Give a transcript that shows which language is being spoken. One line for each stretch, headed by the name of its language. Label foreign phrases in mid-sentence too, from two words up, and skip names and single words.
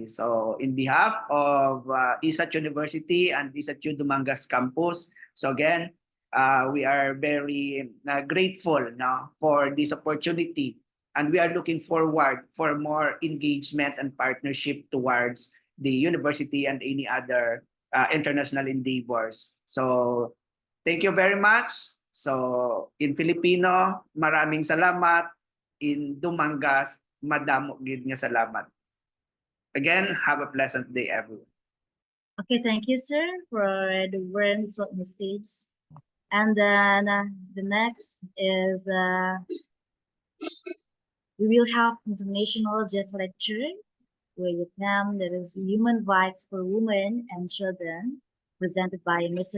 English: So in behalf of ISAT University and ISAT U Dumangas campus, so again, we are very grateful, no, for this opportunity, and we are looking forward for more engagement and partnership towards the university and any other international endeavors. So thank you very much. So in Filipino,
Filipino: maraming salamat.
Hiligaynon: In Dumangas, madamo gid nga salamat.
English: Again, have a pleasant day, everyone. Okay, thank you, sir, for the very short message. And then the next is we will have international guest lecture with the theme that is Human Rights for Women and Children, presented by Mr.